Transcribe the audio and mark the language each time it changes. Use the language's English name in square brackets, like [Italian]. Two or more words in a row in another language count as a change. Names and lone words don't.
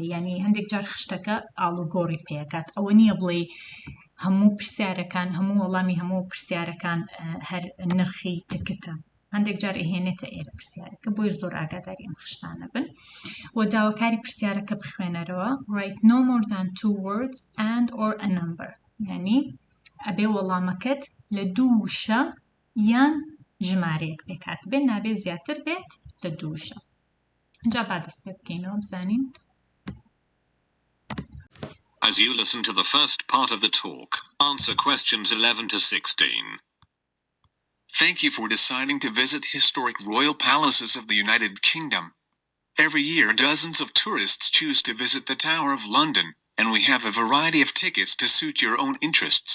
[Central Kurdish] یعنی هەندێک جار خشتەکە ئاڵوگۆڕی پێکات ئەوە نییە بڵێ هەموو پرسیارەکان هەموو وەڵامی هەموو پرسیارەکان هەر نرخی تکتە هەندێک جار ئەهێنێتە ئێرە پرسیارەکە بۆی زۆر ئاگاداری ئەم خشتانە بن و داواکاری پرسیارەکە بخوێنەرەوە [English] write no more than 2 words and or a number [Central Kurdish] یعنی ئەبێ وەڵامەکەت لە 2 وشە یان ژمارەیەک پێکات بێت نابێت زیاتر بێت لە 2 وشە. اینجا با دەست پێ بکەینەوە بزانین. [English] As you listen to the first part of the talk, answer questions 11 to 16. Thank you for deciding to visit historic royal palaces of the United Kingdom. Every year dozens of tourists choose to visit the Tower of London, and we have a variety of tickets to suit your own interests.